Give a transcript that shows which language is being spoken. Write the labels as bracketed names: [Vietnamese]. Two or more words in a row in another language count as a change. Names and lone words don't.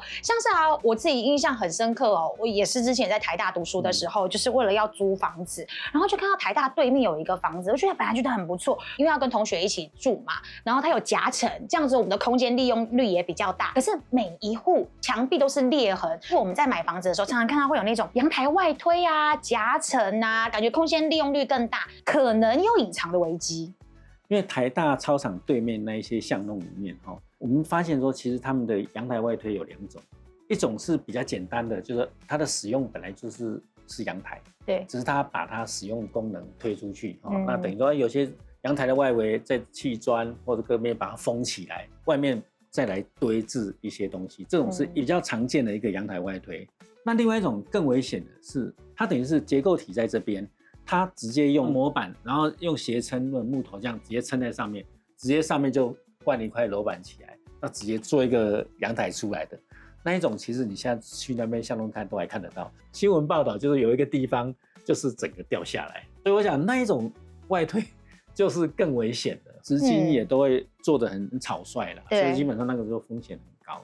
[Chinese] 像是我自己印象很深刻哦，我也是之前在台大讀書的時候，就是為了要租房子，然后就看到台大對面有一個房子，我本來覺得很不錯，因為要跟同學一起住嘛，然後它有夾層，這樣子我們的空間利用率也比較大。可是每一戶牆壁都是裂痕，我們在買房子的時候，常常看到會有那種陽台外推啊、夾層啊，感覺空間利用率更大，可能有隱藏的危機。因為台大操場對面那一些巷弄裡面，我們發現說，其實他們的陽台外推有2種，一種是比較簡單的，就是它的使用本來就是陽台，對，只是它把它使用功能推出去，那等於說有些陽台的外圍再砌磚或者各面把它封起來，外面再來堆置一些東西，這種是比較常見的一個陽台外推。那另外一種更危險的是，它等於是結構體在這邊，它直接用模板，然後用斜撐的木頭這樣直接撐在上面，直接上面就灌一塊樓板起來，那直接做一個陽台出來的那一種，其實你現在去那邊巷弄看都還看得到。新聞報道就是有一個地方就是整個掉下來，所以我想那一種外推就是更危險的，資金也都會做得很草率啦，所以基本上那個時候風險很高。